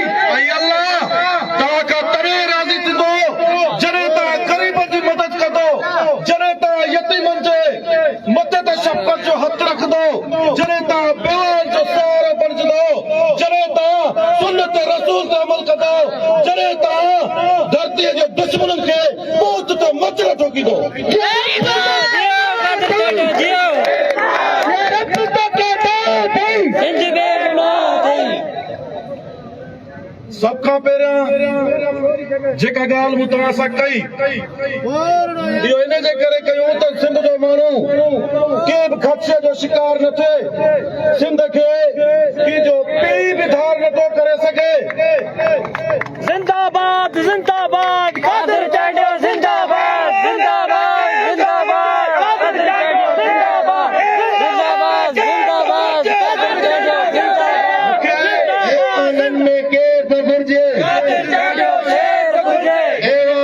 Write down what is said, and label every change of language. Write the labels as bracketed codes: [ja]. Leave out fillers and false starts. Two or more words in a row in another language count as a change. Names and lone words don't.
[sd] ऐं अलाह तव्हां खां तॾहिं राज़ी थींदो जॾहिं तव्हां ग़रीबनि जी मदद कंदो, जॾहिं तव्हां यतीमनि जे मथे ते शफ़क़त जो हथ रखंदो, जॾहिं तव्हां बेवाउनि जो सहारो बणिजंदो, जॾहिं तव्हां सुन्नत रसूल ते अमल कंदो, जॾहिं तव्हां धरतीअ जे दुश्मननि खे मूत ते मचर ठोकींदो। सब खां पहिरियां जेका ॻाल्हि मूं तव्हां सां कई इहो इन जे करे कयूं त सिंध जो माण्हू कंहिं बि ख़दशे जो शिकार न थिए, सिंध खे कंहिंजो पीउ बि धार नथो करे सघे। जिंदाबाद जिंदाबाद कादिर चांडियो जिंदाबाद जिंदाबाद जिंदाबाद कादिर चांडियो जिंदाबाद जिंदाबाद जिंदाबाद कादिर चांडियो जिंदाबाद। आनंद में केर न घुर्जे, कादिर चांडियो शेर घुर्जे,